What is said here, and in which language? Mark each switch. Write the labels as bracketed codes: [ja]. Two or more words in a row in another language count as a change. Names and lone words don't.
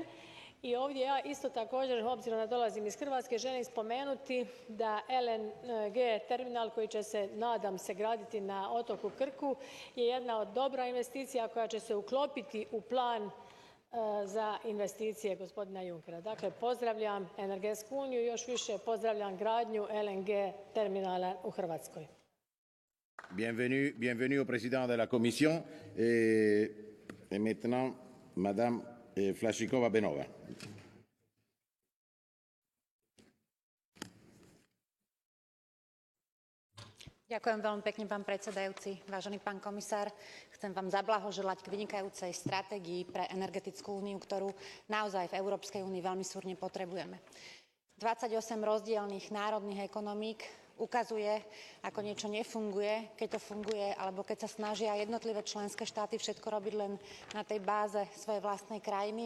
[hr] I ovdje ja isto također, obzirom da dolazim iz Hrvatske, želim spomenuti da LNG terminal koji će se, nadam se, graditi na otoku Krku je jedna od dobra investicija koja će se uklopiti u plan za investicije gospodina Junckera. Dakle, pozdravljam Energetsku uniju i još više pozdravljam gradnju LNG terminala u Hrvatskoj. [fr] Bienvenue au président de la Commission et maintenant Madame Flašíková-Beňová. [sk] Ďakujem veľmi pekne, pán predsedajúci. Vážený pán komisár, chcem vám zablahoželať k vynikajúcej stratégii pre energetickú úniu, ktorú naozaj v Európskej únii veľmi súrne potrebujeme. 28 rozdielnych národných ekonomík ukazuje, ako niečo nefunguje, keď to funguje, alebo keď sa snažia jednotlivé členské štáty všetko robiť len na tej báze svojej vlastnej krajiny.